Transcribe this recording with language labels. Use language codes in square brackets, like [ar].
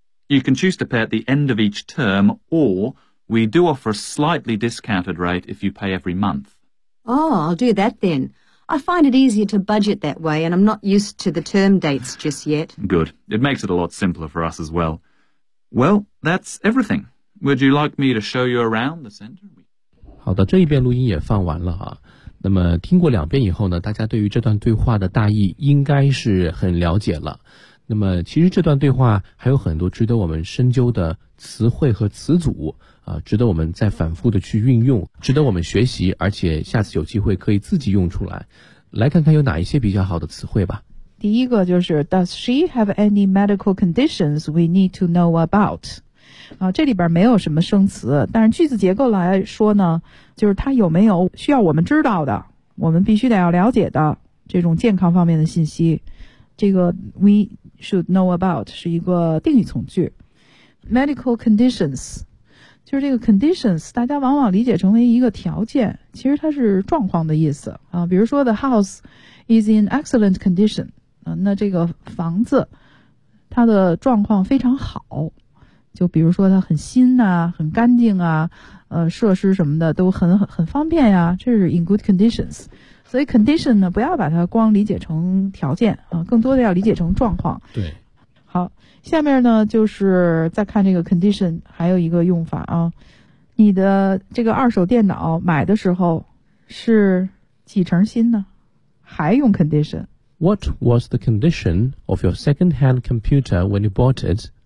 [en] You can choose to pay at the end of each term, or we do offer a slightly discounted rate if you pay every month. Oh, I'll do that then. I find it easier to budget that way, and I'm not used to the term dates just yet. Good. It makes it a lot simpler for us as well. Well, that's everything. Would you like me to show you around the center? [zh] 好的，这一遍录音也放完了啊。那么听过两遍以后呢，大家对于这段对话的大意应该是很了解了。那么其实这段对话还有很多值得我们深究的词汇和词组啊，值得我们再反复的去运用，值得我们学习，而且下次有机会可以自己用出来。来看看有哪一些比较好的词汇吧。第一个就是 [en] Does she have any medical conditions we need to know about? [zh] 啊，这里边没有什么生词，但是句子结构来说呢，就是他有没有需要我们知道的，我们必须得要了解的这种健康方面的信息。这个 [en] we should know about [zh] 是一个定语从句。 [en] Medical conditions [zh] 就是这个 conditions， 大家往往理解成为一个条件，其实它是状况的意思啊。比如说 [en] the house is in excellent condition， [zh] 啊，那这个房子它的状况非常好。就比如说它很新啊，很干净啊，设施什么的都很方便呀，这是 [en] in good conditions。 [zh] 所以 condition 呢，不要把它光理解成条件啊，更多的要理解成状况。对，好，下面呢就是再看这个 condition 还有一个用法啊。你的这个二手电脑买的时候是几成新呢？还用 condition。 [en] What was the condition of your second hand computer when you bought it?